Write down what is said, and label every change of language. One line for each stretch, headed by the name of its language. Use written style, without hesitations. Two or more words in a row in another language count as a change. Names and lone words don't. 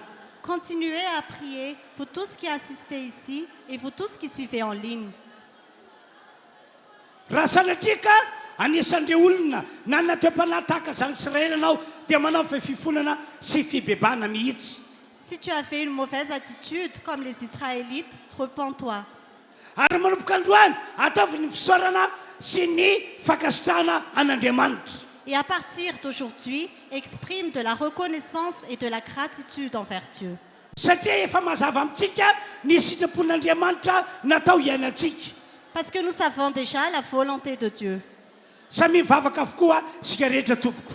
French: Continuez à prier, vous tous qui assistez ici et vous tous qui suivez en ligne.
Malagasy: Raha sanatria ka anisan'ireo olona nanana toem-panahy tahaka zanak'Israely ianao dia manao fifonana sy fibebana mihitsy.
French: Si tu as fait une mauvaise attitude comme les Israélites, repens-toi.
Malagasy: Ary manomboka androany ataovy ny fisaorana sy ny fakasitrahana an'Andriamanitra.
French: Et à partir d'aujourd'hui, exprime de la reconnaissance et de la gratitude envers Dieu.
Malagasy: Satria efa mazava amintsika ny sitrapon'Andriamanitra natao hiainantsika.
French: Parce que nous savons déjà la volonté de Dieu.
Malagasy: Samy mivavaka avokoa sika rehetra tompoko.